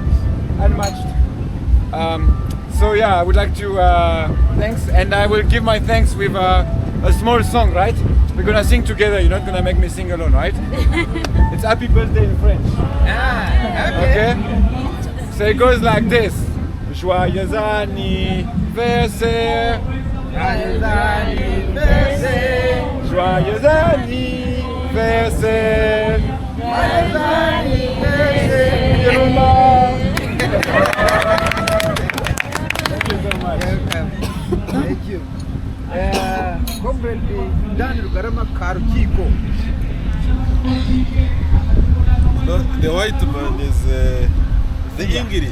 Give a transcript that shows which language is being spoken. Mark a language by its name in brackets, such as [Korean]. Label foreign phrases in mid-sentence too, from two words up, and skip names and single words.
[English] So yeah, I would like to thanks, and I will give my thanks with a small song, right? We're gonna sing together. You're not gonna make me sing alone, right? It's Happy Birthday in French. Okay. So it goes like this: [French] Joyeux anniversaire, joyeux anniversaire, joyeux anniversaire, joyeux anniversaire. [English] Thank you so much. Thank you. Comrade Dan Rugarama Karukiko. No, the white man is the English.